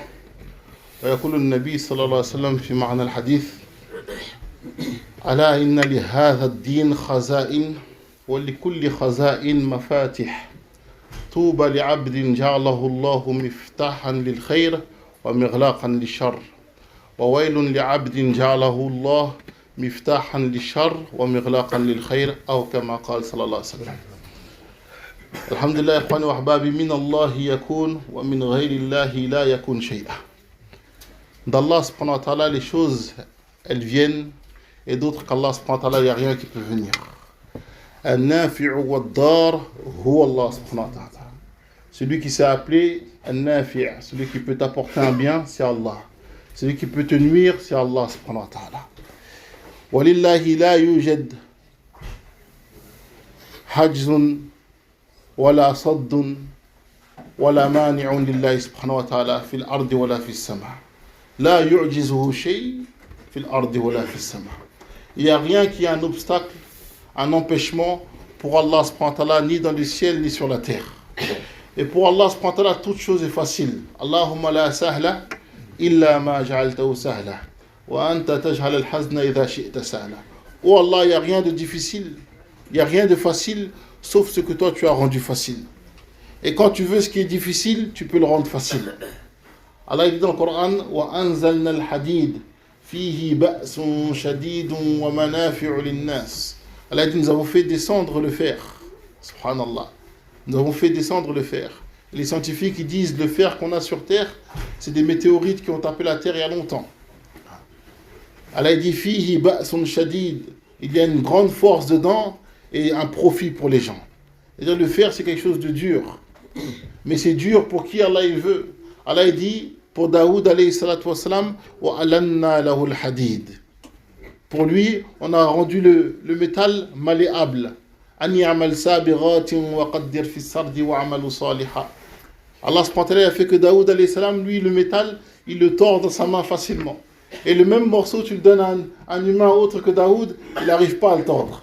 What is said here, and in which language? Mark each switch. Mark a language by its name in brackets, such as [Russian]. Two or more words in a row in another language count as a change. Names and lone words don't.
[Arabic] ويقول النبي صلى الله عليه وسلم في معنى الحديث: ألا إن لهذا الدين خزائن ولكل خزائن مفاتح طوبى لعبد جعله الله مفتاحا للخير ومغلاقا للشر وويل لعبد جعله الله مفتاحا للشر ومغلاقا للخير أو كما قال صلى الله عليه وسلم. الحمد لله إخواني وأحبابي، من الله يكون ومن غير الله لا يكون شيئا. [French] D'Allah [Arabic] سبحانه وتعالى, [French] les choses elles viennent, et d'autres qu'Allah [Arabic] سبحانه وتعالى, [French] il n'y a rien qui peut venir. [Arabic] النافع والضار هو الله سبحانه وتعالى. [French] Celui qui s'est appelé An-nafi', celui qui peut t'apporter un bien, c'est Allah. Celui qui peut te nuire, c'est [Arabic] الله سبحانه وتعالى. ولله لا يوجد حجز ولا سد ولا مانع لله سبحانه وتعالى في الأرض ولا في السماء. لا يعجزه شيء في الأرض ولا في السماء. [French] Il n'y a rien qui est un obstacle, un empêchement pour [Arabic] الله سبحانه وتعالى, [French] ni dans le ciel ni sur la terre. Et pour [Arabic] الله سبحانه وتعالى, [French] toute chose est facile. [Arabic] اللهم لا سهل إلا ما جعلته سهلا وأنت تجعل الحزن إذا شئت سهلا. [French] Oh Allah, il n'y a rien de difficile, il n'y a rien de facile, sauf ce que toi tu as rendu facile. Et quand tu veux ce qui est difficile, tu peux le rendre facile. Allah dit dans le Coran: [Arabic] وأنزلنا الحديد فيه بأس شديد ومنافع للناس. [French] Allah dit: nous avons fait descendre le fer. Subhanallah. Nous avons fait descendre le fer. Les scientifiques ils disent le fer qu'on a sur Terre, c'est des météorites qui ont tapé la Terre il y a longtemps. Allah dit: [Arabic] فيه بأس شديد. [French] Il y a une grande force dedans et un profit pour les gens. C'est-à-dire le fer c'est quelque chose de dur. Mais c'est dur pour qui Allah il veut. Allah dit pour Daoud [Arabic] عليه الصلاة والسلام: وألنا له الحديد. [French] Pour lui, on a rendu le métal malléable. [Arabic] الله سبحانه وتعالى [French] a fait que Daoud [Arabic] عليه السلام, [French] lui, le métal, il le tord dans sa main facilement. Et le même morceau, tu le donnes à un humain autre que Daoud, il n'arrive pas à le tordre.